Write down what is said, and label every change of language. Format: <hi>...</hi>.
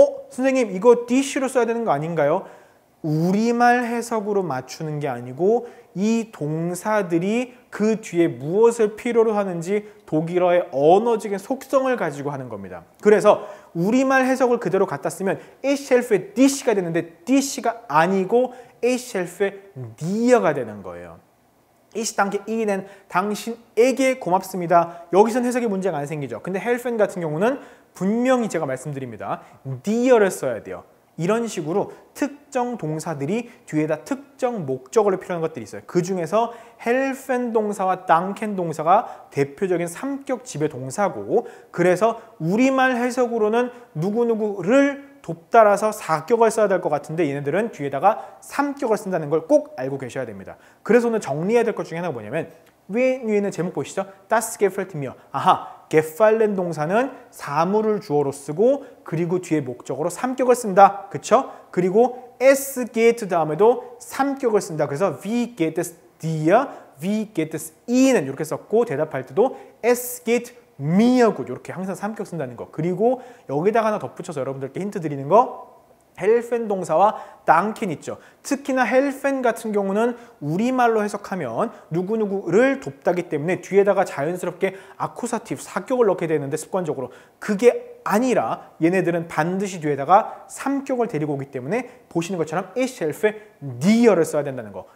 <ko>선생님 이거 dish로 써야 되는 거 아닌가요? 우리말 해석으로 맞추는 게 아니고 이 동사들이 그 뒤에 무엇을 필요로 하는지 독일어의 언어적인 속성을 가지고 하는 겁니다. 그래서 우리말 해석을 그대로 갖다 쓰면</ko> <de>Ich helfe dich</de> <ko>가 되는데 dich가 아니고</ko> <de>Ich helfe dir</de> <ko>가 되는 거예요.</ko> <de>Ich danke Ihnen,</de> <ko>당신에게 고맙습니다. 여기선 해석에 문제가 안 생기죠. 근데 helfen 같은 경우는 분명히 제가 말씀드립니다. dir를 써야 돼요. 이런 식으로 특정 동사들이 뒤에다 특정 목적어를 필요한 것들이 있어요. 그 중에서 helfen 동사와 danken 동사가 대표적인 3격 지배 동사고 그래서 우리말 해석으로는 누구누구를 돕다라서 4격을 써야 될 것 같은데 얘네들은 뒤에다가 3격을 쓴다는 걸 꼭 알고 계셔야 됩니다. 그래서 오늘 정리해야 될 것 중에 하나가 뭐냐면 위에는 제목 보시죠.</ko> <de>Das gefällt mir.</de> <ko>아하, gefallen 동사는 사물을 주어로 쓰고 그리고 뒤에 목적어로 삼격을 쓴다. 그쵸? 그리고 es geht 다음에도 삼격을 쓴다. 그래서</ko> <de>wie geht es dir, wie geht es Ihnen</de> <ko>이렇게 썼고 대답할 때도</ko> <de>es geht mir gut</de> <ko>이렇게 항상 삼격 쓴다는 거. 그리고 여기다가 하나 덧붙여서 여러분들께 힌트 드리는 거 헬펜 동사와 danken 있죠. 특히나 헬펜 같은 경우는 우리말로 해석하면 누구누구를 돕다기 때문에 뒤에다가 자연스럽게 아쿠사티브 사격을 넣게 되는데 습관적으로 그게 아니라 얘네들은 반드시 뒤에다가 삼격을 데리고 오기 때문에 보시는 것처럼</ko> <de>ich helfe dir</de> <ko>를 써야 된다는 거.</ko>